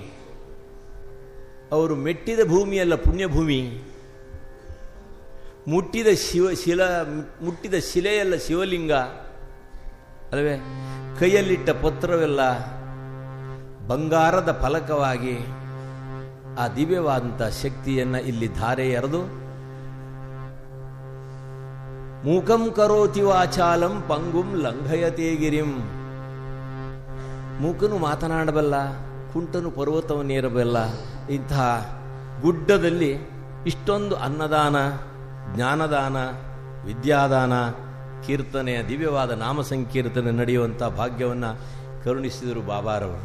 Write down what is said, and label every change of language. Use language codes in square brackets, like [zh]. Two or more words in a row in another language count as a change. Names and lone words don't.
[kn] ಅವರು ಮೆಟ್ಟಿದ ಭೂಮಿಯೆಲ್ಲ ಪುಣ್ಯಭೂಮಿ, ಮುಟ್ಟಿದ ಶಿಲೆಯೆಲ್ಲ ಶಿವಲಿಂಗ ಅಲ್ಲವೇ. ಕೈಯಲ್ಲಿಟ್ಟ ಪತ್ರವೆಲ್ಲ ಬಂಗಾರದ ಫಲಕವಾಗಿ ಆ ದಿವ್ಯವಾದಂಥ ಶಕ್ತಿಯನ್ನು ಇಲ್ಲಿ ಧಾರೆ ಎರೆದು [sa] ಮೂಕಂ ಕರೋತಿ ವಾಚಾಲಂ ಪಂಗುಂ ಲಂಘಯತೆ ಗಿರಿಂ. [kn] ಮೂಕನು ಮಾತನಾಡಬಲ್ಲ, ಕುಂಟನು ಪರ್ವತವನ್ನೇರಬಲ್ಲ. ಇಂತಹ ಗುಡ್ಡದಲ್ಲಿ ಇಷ್ಟೊಂದು ಅನ್ನದಾನ, ಜ್ಞಾನದಾನ, ವಿದ್ಯಾದಾನ, ಕೀರ್ತನೆಯ ದಿವ್ಯವಾದ ನಾಮ ಸಂಕೀರ್ತನೆ ನಡೆಯುವಂಥ ಭಾಗ್ಯವನ್ನು ಕರುಣಿಸಿದರು ಬಾಬಾರವರು.